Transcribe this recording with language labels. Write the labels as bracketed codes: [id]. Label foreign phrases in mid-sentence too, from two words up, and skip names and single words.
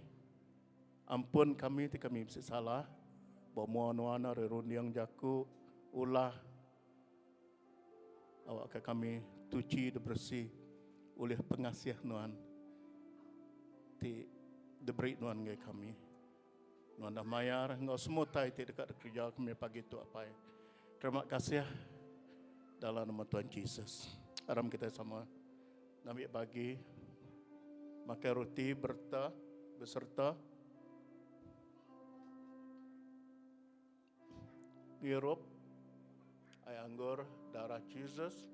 [iba] Ampun kami ti kami bisa salah. Bawa nuana rerundiang jaku ulah. Awak ke kami tuci dan bersih oleh pengasih Nuan. Ti diberi Nuan ngai kami. Nuan dah mayar, ngau semua tai ti dekat kerja kami pagi tu apa. Terima kasih dalam nama Tuhan Yesus. Aram kita sama ambil bagi makan roti beserta sirup air anggur darah Yesus.